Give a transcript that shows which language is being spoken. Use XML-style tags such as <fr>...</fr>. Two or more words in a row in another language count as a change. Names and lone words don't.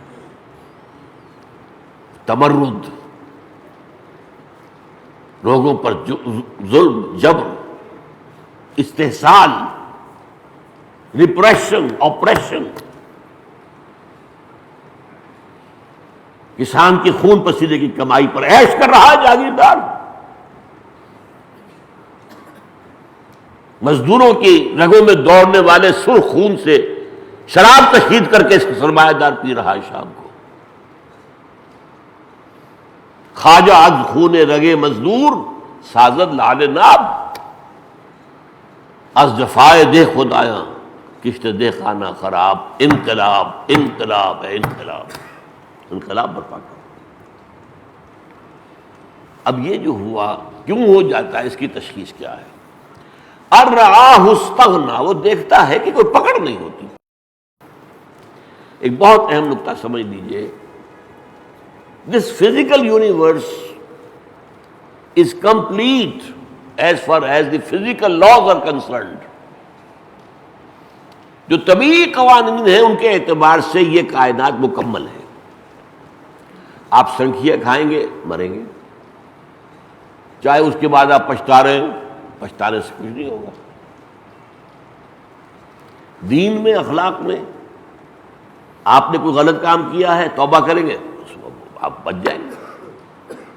<ur>تمرد، لوگوں پر ظلم، جبر، استحصال،</ur> <en>repression, oppression,</en> <ur>کسان کی خون پسینے کی کمائی پر عیش کر رہا ہے جاگیردار، مزدوروں کی رگوں میں دوڑنے والے سرخ خون سے شراب تشہیر کر کے اس کا سرمایہ دار پی رہا ہے شام کو۔</ur> <fa>خواجہ از خون رگے مزدور سازد لعل ناب، از جفائے دے خدایاں کشت دے خانہ خراب،</fa> <ur>انقلاب انقلاب ہے انقلاب، انقلاب برپا کرو۔ اب یہ جو ہوا کیوں ہو جاتا ہے، اس کی تشخیص کیا ہے؟</ur> <ar>ارآہ استغنیٰ،</ar> <ur>وہ دیکھتا ہے کہ کوئی پکڑ نہیں ہوتی۔ ایک بہت اہم نقطہ سمجھ لیجئے،</ur> <en>this physical universe is complete as far as the physical laws are concerned۔</en> <ur>جو طبیعی قوانین ہیں ان کے اعتبار سے یہ کائنات مکمل ہے۔ آپ سنکھیا کھائیں گے مریں گے، چاہے اس کے بعد آپ پچھتا رہے ہیں، پچھتانے سے کچھ نہیں ہوگا۔ دین میں، اخلاق میں آپ نے کوئی غلط کام کیا ہے، توبہ کریں گے آپ بچ جائیں گے۔</ur>